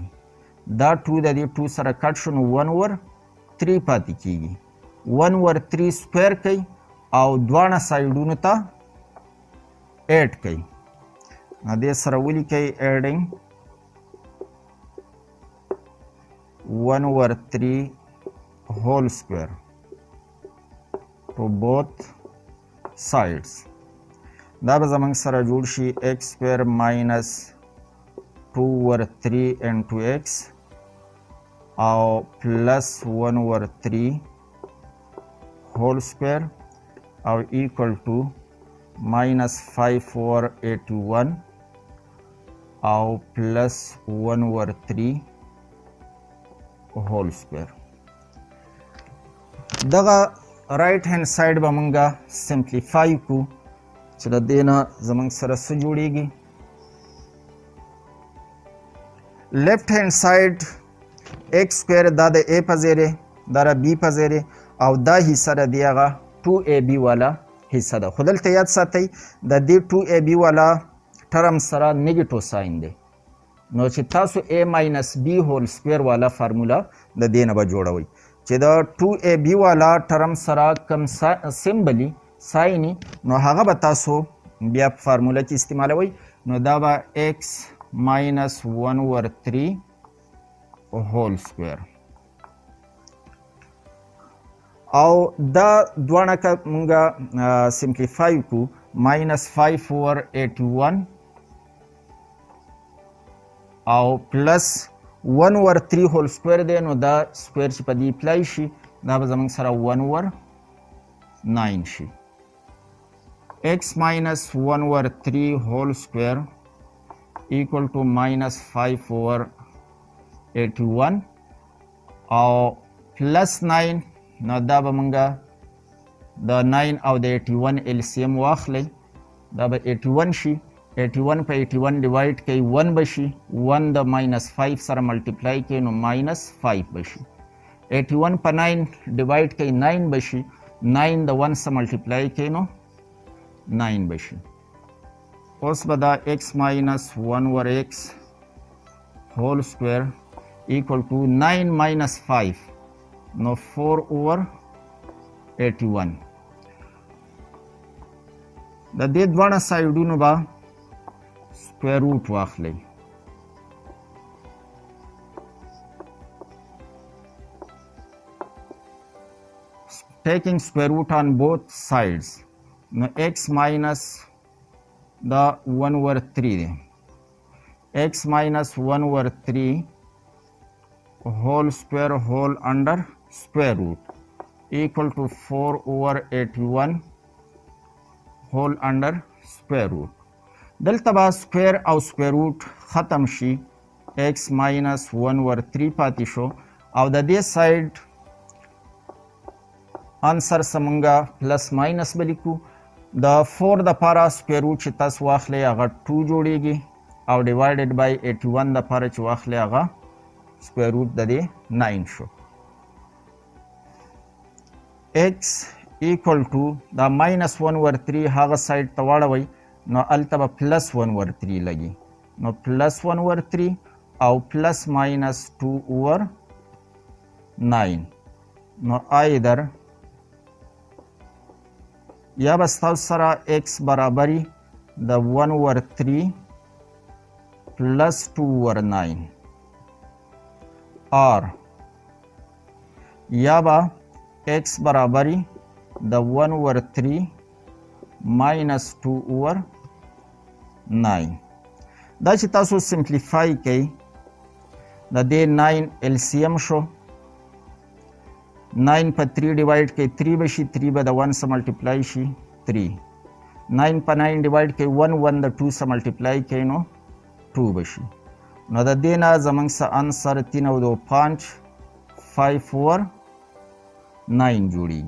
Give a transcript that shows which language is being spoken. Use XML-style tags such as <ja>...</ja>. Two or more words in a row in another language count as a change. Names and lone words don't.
<ps>دا 2 د دې 2 سره کټ شو نو 1/3 پاتې کیږي. 1/3 سکویر کوئ او دواړه سایډونو ته ایډ کوئ. دې سره ولیکئ</ps> <en>adding 1/3 whole square to both sides.</en> <ps>دا به زمونږ سره جوړ شي</ps> <en>x square minus 2 over 3 into x</en> <ps>او</ps> <en>plus 1 over 3 whole square</en> <ps>او</ps> <en>equal to minus 5 over 81</en> <ps>او</ps> <en>plus 1 over 3 whole square.</en> <ps>دغه</ps> <en>right hand side</en> <ps>به مونږه simplify کو چې د دې نه زمونږ سره څه جوړیږي.</ps> <en>left hand side x square</en> <ps>دا د a په ځای دی دا د b په ځای دی او دا حصه د دې هغه 2ab والا حصه ده. خو دلته یاد ساتئ د دې 2ab والا ټرم سره</ps> <en>negative sign</en> <ps>دی نو چې تاسو</ps> <en>a minus b whole square</en> <ps>والا فارمولا د دې نه به جوړوئ چې د 2ab والا ټرم سره کم سیمبلی سایني نو هغه به تاسو بیا په فارمولا کې استعمالوئ نو دا به</ps> <en>x minus 1 over 3 whole square</en> <ps>او دا دوانه که مونږه سمپلیفای کو</ps> <en>minus 5 over 81</en> <ps>او</ps> <en>plus 1 over 3 whole square</en> <ps>دی نو دا سکویر چې په دې اپلای شي دا به زمونږ سره 1 over 9 شي.</ps> <en>x minus 1 over 3 whole square equal to minus 5 over 81 او plus 9</en> <ps>نو دا به مونږه د 9 او د 81 LCM واخلئ دا به 81 شي 81 په 81 ډیوایډ کوي 1 بشي 1 د minus 5 سره ملټیپلای کوي نو minus 5 بشي 81 په 9 ډیوایډ کوي 9 بشي 9 د 1 سره ملټیپلای کوي نو 9 بشي.</ps> <en>اوس به دا x minus 1 over x whole square equal to 9 minus 5 نو 4 over 81</en> <ps>د دې دواړه سایډونو به</ps> <en>square root</en> <ps>واخلئ</ps> <en>taking square root on both sides no x minus the 1 over 3</en> <ps>دی</ps> <en>x minus 1 over 3 whole square whole under square root equal to 4 over 81 whole under square root.</en> <ps>دلته به سکویر او سکویر روټ ختم شي</ps> <en>x minus 1 over 3</en> <ps>پاتې شو او د دې سایډ انسر سمونږه</ps> <en>plus minus</en> <ps>به لیکو د 4 دپاره</ps> <en>square root</en> <ps>چې تاسو واخلئ هغه 2 جوړیږي او</ps> <en>divided by</en> <ps>81 دپاره چې واخلئ هغه سکویر روټ د دې 9 شو.</ps> <en>x equal to</en> <ps>دا minus 1 over 3 هغه سایډ ته واړوئ نو الته به پلس 1 over 3 لګي نو پلس 1 over 3 او</ps> <en>plus minus</en> <ps>2 over 9 نو ایدر یا به ستاسو سره x برابري د 1 over 3 پلس 2 over 9 or یا به x برابري د 1 over 3 minus 2 over 9 دا چې تاسو سمپلیفای کړئ د دې 9 LCM شو 9 په 3 ډیوایډ کړئ 3 بشي 3 به د 1 سره ملټیپلای شي 3 9 په 9 ډیوایډ کړئ 1 1 د 2 سره ملټیپلای کړئ نو 2 بشي نو د دې نه زموږ سره انسر 3 او 2 5 5 over 9 جوړیږي.</ps>